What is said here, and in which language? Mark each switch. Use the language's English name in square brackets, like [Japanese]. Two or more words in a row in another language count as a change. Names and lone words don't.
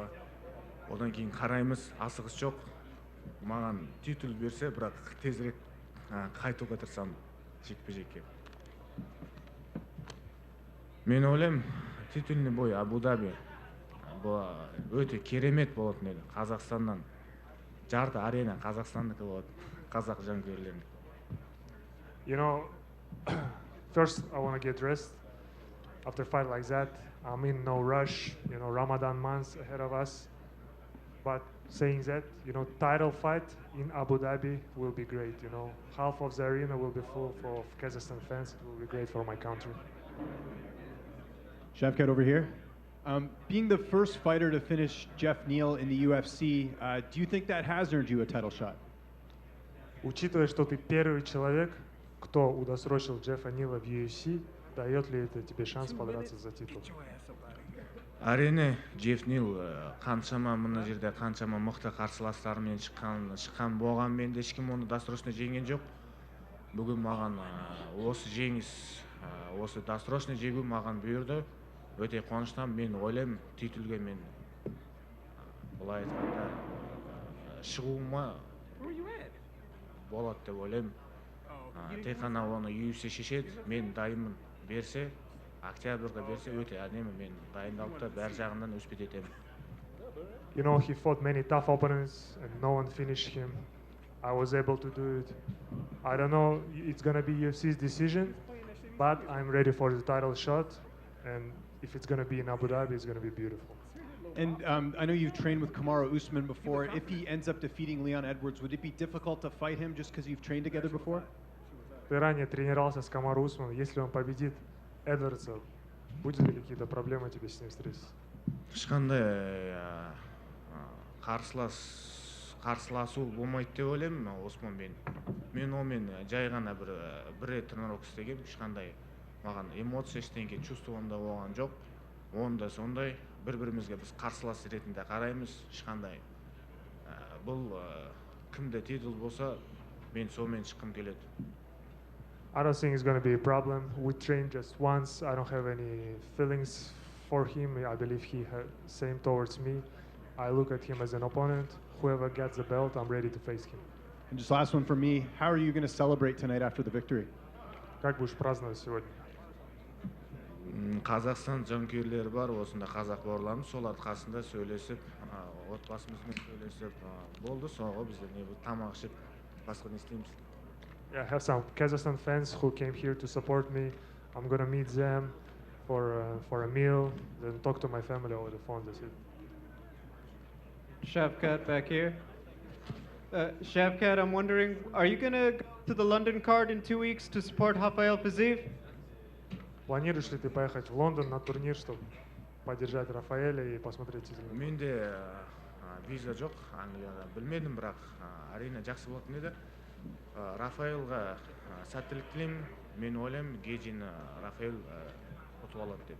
[Kazakh] Одан кейін қараймыз, асығыс жоқ. Маған титул берсе, бірақ тезірек қайтуға тырысамын жекпе-жекке. Мен ойлаймын, [Russian] титульный бой [Kazakh] Абу-Даби өте керемет болатын еді. Қазақстаннан жарты арена Қазақстандікі болады, қазақ жанкүйерлеріне. [English] You know, first I want to get dressed after a fight like that. I'm in no rush, you know, Ramadan months ahead of us. But saying that, you know, title fight in Abu Dhabi will be great, you know. Half of the arena will be full of Kazakhstan fans. It will be great for my country. Shavkat over here. Being the first fighter to finish Jeff Neal in the UFC, do you think that has earned you a title shot? [Russian] Учитывая, что ты первый человек, кто удосрочил Джеффа Нила в UFC, дает ли это тебе шанс подраться за титул? [Kazakh] Әрине, Джефф Нил қаншама мына жерде қаншама мықты қарсыластарымен шыққан болғанмен де ешкім оны досрочно жеңген жоқ. Бүгін маған осы жеңіс, осы досрочно жегу маған бұйырды. Өте қуаныштамын. Мен ойлаймын, титулге мен былай айтқанда шығуыма болады деп ойлаймын. Тек қана оны UFC шешеді, мен дайынмын. Берсе, октябрьда берсе өте әдемі, мен дайындалып та бәр жағынан өспет етемін. [English] You know, he fought many tough opponents and no one finished him. I was able to do it. I don't know, it's gonna be UFC's decision, but I'm ready for the title shot, and if it's going to be in Abu Dhabi, it's going to be beautiful. And I know you've trained with Kamaru Usman before. If he ends up defeating Leon Edwards, would it be difficult to fight him just because you've trained together before? [Russian] Ты ранее тренировался с Камару Усманом. Если он победит Эдвардса, будет ли какие-то проблемы тебе с ним встретиться? [Kazakh] Ешқандай қарсыласу болмайды деп ойлаймын Османмен. Мен онымен жай ғана бір рет тренировка істегенмін. Ешқандай маған эмоция ештеңе чувствовам да болған жоқ. Онда сондай бір-бірімізге біз қарсылас ретінде қараймыз. Ешқандай бұл кімде титул болса, мен сонымен шыққым келеді. [English] I don't think it's going to be a problem. We trained just once. I don't have any feelings for him. I believe he had same towards me. I look at him as an opponent. Whoever gets the belt, I'm ready to face him. And just last one for me. How are you going to celebrate tonight after the victory? [Russian] Как будешь праздновать сегодня? [Kazakh] Қазақстан жанкүйерлері бар, осында қазақ бауырларымыз, солардың қасында сөйлесіп, отбасымызбен сөйлесіп, болды, соңғы біздер не тамақ ішіп, басқа не істейміз. [English] Yeah, I have some Kazakhstan fans who came here to support me. I'm gonna meet them for a meal, then talk to my family over the phone. That's it. Shavkat back here. Shavkat, I'm wondering, are you gonna go to the London card in 2 weeks to support Rafael Fiziev? [Russian] Планируешь ли ты поехать в Лондон на турнир, чтобы поддержать Рафаэля и посмотреть изменения? [Kazakh] Менде виза жоқ, Англияға білмедім, бірақ әрине жақсы болатын еді. Рафаэлға сәттілік тілеймін. Мен ойлаймын, Гейджин Рафаэл ұтып алады деп.